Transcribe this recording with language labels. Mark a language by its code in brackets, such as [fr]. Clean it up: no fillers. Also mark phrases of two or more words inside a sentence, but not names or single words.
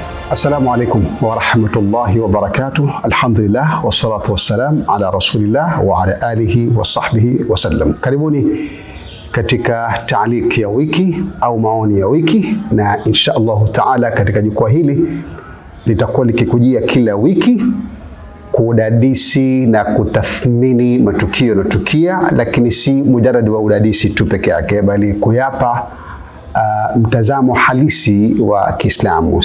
[ar] السلام عليكم ورحمة الله وبركاته. الحمد لله والصلاة والسلام على رسول الله وعلى آله وصحبه وسلم. [sw] Karibuni katika taaliki ya wiki au maoni ya wiki, na [ar] إن شاء الله تعالى [sw] katika jukwaa hili litakuwa likikujia kila wiki kudadisi na kutathmini matukio yanotukia, lakini si mujarrad wa udadisi tu peke yake, bali kuyapa mtazamo halisi wa Kiislamu.